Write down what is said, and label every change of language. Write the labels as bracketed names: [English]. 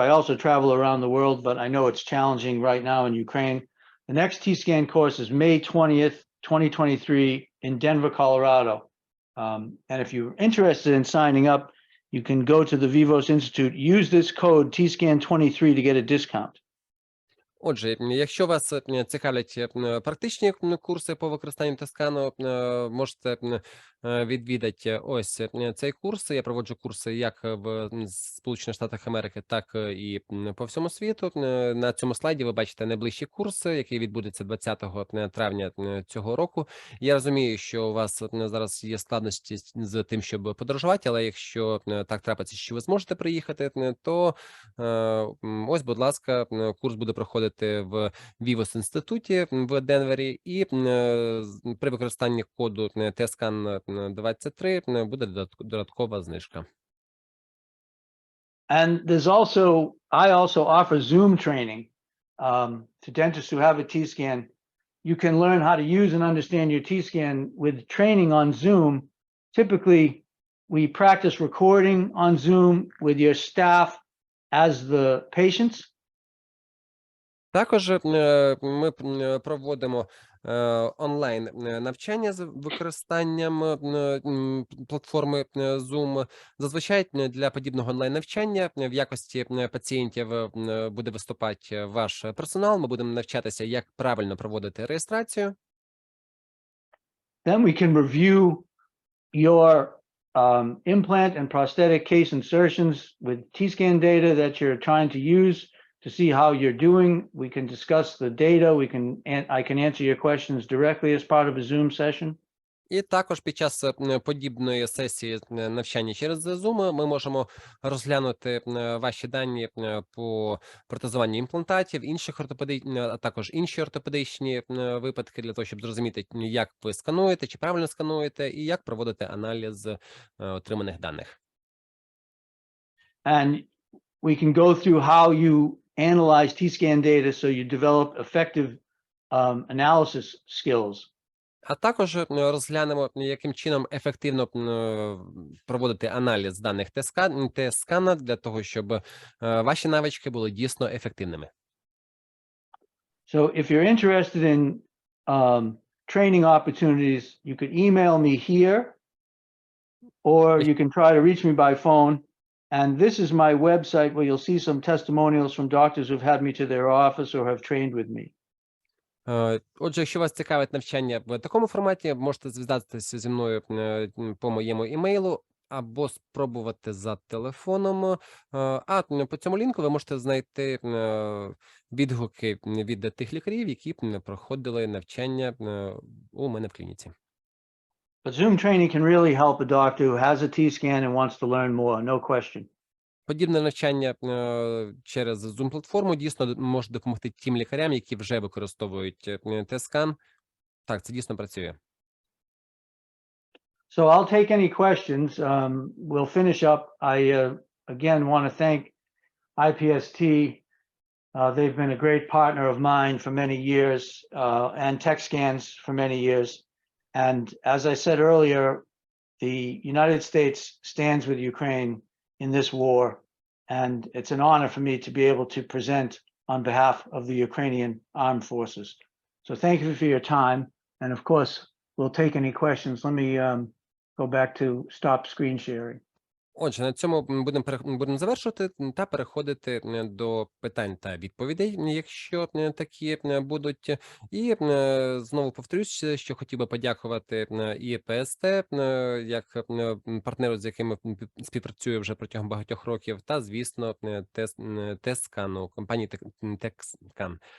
[English] I also travel around the world, but I know it's challenging right now in Ukraine. The next T-scan course is May 20th, 2023 in Denver, Colorado. And if you're interested in signing up, you can go to the Vivos Institute, use this code T-scan 23 to get a discount. [Ukrainian] Отже, якщо вас цікавлять практичні курси по використанню тискану, можете відвідати ось цей курс. Я проводжу курси як в Сполучених Штатах Америки, так і по всьому світу. На цьому слайді ви бачите найближчі курси, який відбудеться 20 травня цього року. Я розумію, що у вас зараз є складності з тим, щоб подорожувати, але якщо так трапиться, що ви зможете приїхати, то ось, будь ласка, курс буде проходити в Вівос інституті в Денвері, і при використанні коду TSCAN 23 буде додаткова знижка. [English] And I also offer Zoom training to dentists who have a T-scan. You can learn how to use and understand your T-scan with training on Zoom. Typically, we practice recording on Zoom with your staff as the patients. [Ukrainian] Також ми проводимо онлайн навчання з використанням платформи Zoom. Зазвичай для подібного онлайн навчання в якості пацієнтів буде виступати ваш персонал. Ми будемо навчатися, як правильно проводити реєстрацію. [English] Then we can review your implant and prosthetic case insertions with T-scan data that you're trying to use to see how you're doing. We can discuss the data. I can answer your questions directly as part of a Zoom session. [Ukrainian] І також під час подібної сесії навчання через Zoom ми можемо розглянути ваші дані по протезуванню імплантатів, а також інші ортопедичні випадки для того, щоб зрозуміти, як ви скануєте, чи правильно скануєте, і як проводити аналіз отриманих даних. [English] And we can go through how you analyze T-scan data so you develop effective analysis skills. [Ukrainian] А також розглянемо, яким чином ефективно проводити аналіз даних TSCAN для того, щоб ваші навички були дійсно ефективними. [English] So if you're interested in training opportunities, you could email me here, or you can try to reach me by phone. And this is my website where you'll see some testimonials from doctors who've had me to their office or have trained with me. [Ukrainian] Отже, якщо вас цікавить навчання в такому форматі, можете зв'язатися зі мною по моєму імейлу або спробувати за телефоном. А по цьому лінку ви можете знайти відгуки від тих лікарів, які проходили навчання у мене в клініці. [English] But Zoom training can really help a doctor who has a T-scan and wants to learn more, no question. [Ukrainian] Подібне навчання через Zoom-платформу дійсно може допомогти тим лікарям, які вже використовують TSCAN. Так, це дійсно працює. [English] So I'll take any questions. We'll finish up. I, again, want to thank IPST. They've been a great partner of mine for many years, and TechScans for many years. And as I said earlier, the United States stands with Ukraine in this war, and it's an honor for me to be able to present on behalf of the Ukrainian armed forces. So thank you for your time, and of course, we'll take any questions. Let me go back to stop screen sharing. [Ukrainian] Отже, на цьому будемо завершувати та переходити до питань та відповідей, якщо такі будуть. І знову повторюсь, що хотів би подякувати і ПСТ, як партнеру, з яким співпрацюю вже протягом багатьох років, та, звісно, TSCAN, компанії TSCAN.